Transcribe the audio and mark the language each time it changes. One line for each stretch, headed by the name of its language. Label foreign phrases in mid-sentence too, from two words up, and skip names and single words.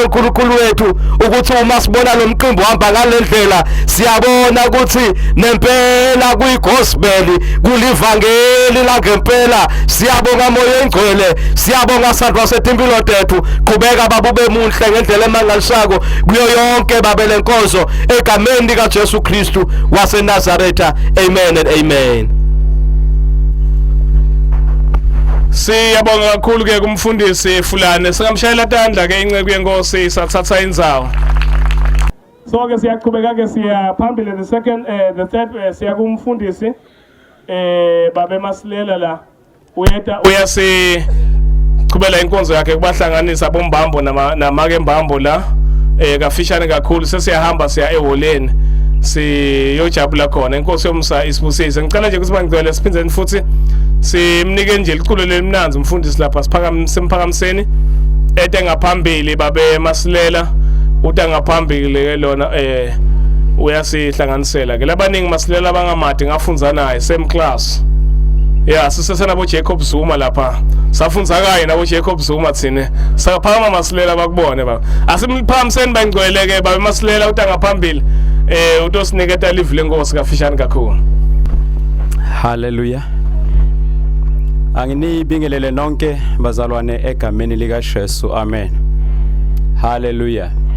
Swati: uNkulunkulu wethu ukuthi uma sibona lo mqimbo uhamba ngalendlela siyabona ukuthi nempela kuyigospel kulivangeli la ngempela siyabonga moyo engcwele siyabonga sandwa setimpilo tethu qhubeka babube muhle ngendlela emangalisako kuyo yonke babe lenkonzo egameni lika Jesu Kristu waseNazaretha amen and amen. Siyabonga kakhulu ke kumfundisi Fulane singamshayela tandla ke inceku yenkosi sathatha indzawo. So ke siyaqhubeka ke siya phambili
English: the third
Swati: siya kumfundisi babe Masilela la uyasi qhubela inkonzo yakhe kubahlanganisa bombambo namake mbambo la kafishane kakhulu sesiyahamba siya eholeni siyojabula khona inkosi yomsa isibusise ngicela nje ukuthi bangicela siphindeni futhi simnike nje iculo lelimnanzi umfundisi lapha simphakamiseni ete ngaphambili babe masilela uta ngaphambili lona uyasihlanganisela ke labaningi masilela abangamade ngafunza naye
English: same class yeah
Swati: sisesena bo Jacob Zuma lapha safunza kaye nabo Jacob Zuma thine saphakama masilela bakubone baba asimphakamiseni bangcweleke babe masilela uta ngaphambili utosiniketa live lenkosi kafishane kakhulu. Hallelujah. Anginibingelele nonke bazalwane egameni lika Jesu. Amen. Hallelujah.